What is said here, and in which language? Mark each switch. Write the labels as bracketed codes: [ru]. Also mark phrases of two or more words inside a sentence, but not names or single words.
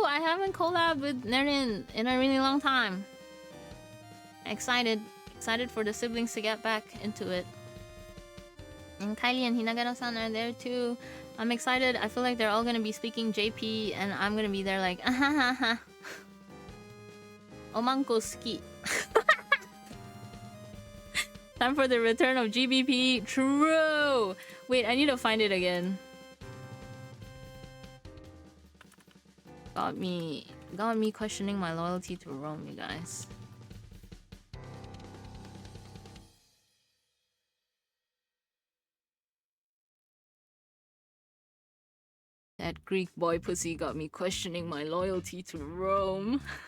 [en] I haven't collabed with Nerin in a really long time. Excited. Excited for the siblings to get back into it. And Kylie and Hinagara-san are there too. I'm excited. I feel like they're all gonna be speaking JP and I'm gonna be there like ahahaha. [ja] おまんこ好き. [en] Time for the return of GBP. True! Wait, I need to find it again. Got me questioning my loyalty to Rome, you guys. That Greek boy pussy got me questioning my loyalty to Rome.